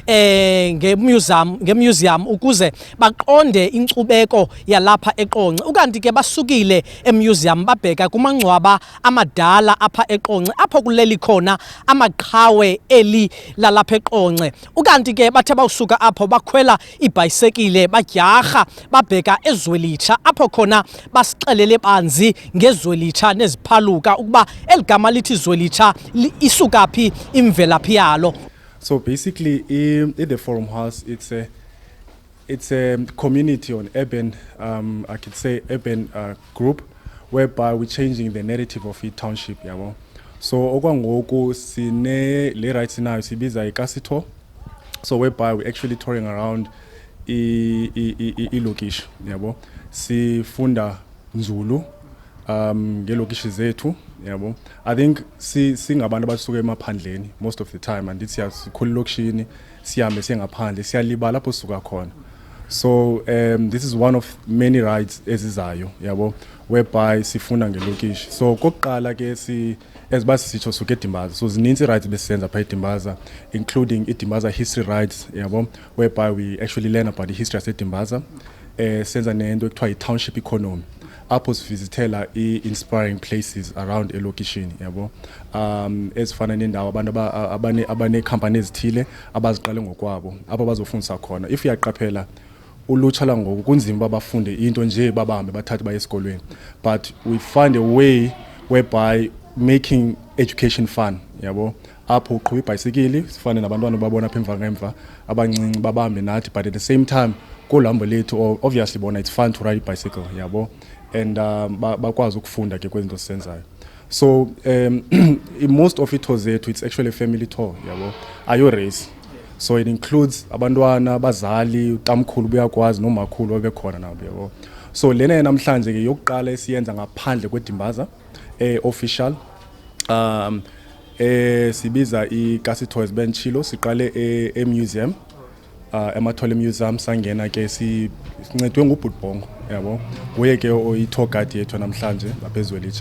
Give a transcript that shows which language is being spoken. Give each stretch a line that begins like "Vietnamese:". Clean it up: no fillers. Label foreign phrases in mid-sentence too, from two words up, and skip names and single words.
Xhosa: ngemuseum ukuze baqonde inkcubeko yalapha eQonce ukanti ke basukile emuseum babheka kumangcwaba amadala apha eQonce apho kuleli khona amaqhawe eli lalapha eQonce ukanti ke bathe bawusuka apho bakhwela ibhayisekile badyarha babheka eZwelitsha apho khona basixelele banzi ngeZwelitsha neziphaluka ukuba eligama lithi Zwelitsha isuka phi imvelaphi yalo.
English: So basically in the Forum House it's a community on urban I could say urban group whereby we're changing the narrative of it township yabo.
Xhosa: So okwangoku sine le
English: right now
Xhosa: sibiza ikasito,
English: so whereby we're actually touring around
Xhosa: ilokishi yabo, sifunda nzulu ngelokishi zethu yabo.
English: I think
Xhosa: singabantu abasuka emaphandleni
English: most of the time and it's
Xhosa: sikhula lokishini sihambe singaphandle siyalibala lapho suka khona.
English: So this is one of many rides
Xhosa: ezizayo yabo
English: whereby
Xhosa: sifunda ngelokishi.
English: So
Xhosa: kokuqala ke esibasisitsho suke eDimbaza,
English: so
Xhosa: zininzi rides besisenza pha eDimbaza
English: including iDimbaza history rides yabo whereby we actually learn about the history of eDimbaza.
Xhosa: Senza nento ekuthiwa
English: i-township economy
Xhosa: apho sivizithela
English: i-inspiring places around
Xhosa: elokishini yabo, ezifana nendawo abantu abane-company ezithile abaziqale ngokwabo apho bazofundisa khona. If uyaqaphela ulutsha langoku kunzima bafunde into nje babahambe bathathe baye esikolweni,
English: but we find a way whereby making education fun
Xhosa: yabo, apho uqhuba ibhayisikili sifane nabantwana babona apha emva ngemva abancinci babahambe nathi,
English: but at the same time
Xhosa: kulambo lethu
English: obviously bona it's fun to ride a bicycle yabo, and
Xhosa: bakwazi ukufunda ke kwezinto sisenzayo.
English: So most of it was it's actually a family tour yabo, ayo race. So it includes
Xhosa: abantwana abazali utamkhulu buyakwazi nomakhulu obekhona nabo yabo. So lena namhlanje ke yokuqala esiyenza ngaphandle kweDimbaza official sibiza iCasitoys benchilo siqale emuseum emathole museum sangena ke sincedwe ngubhutbongo yabo, uye ke oyi-tour guide yethu namhlanje lapha eZwelitsha.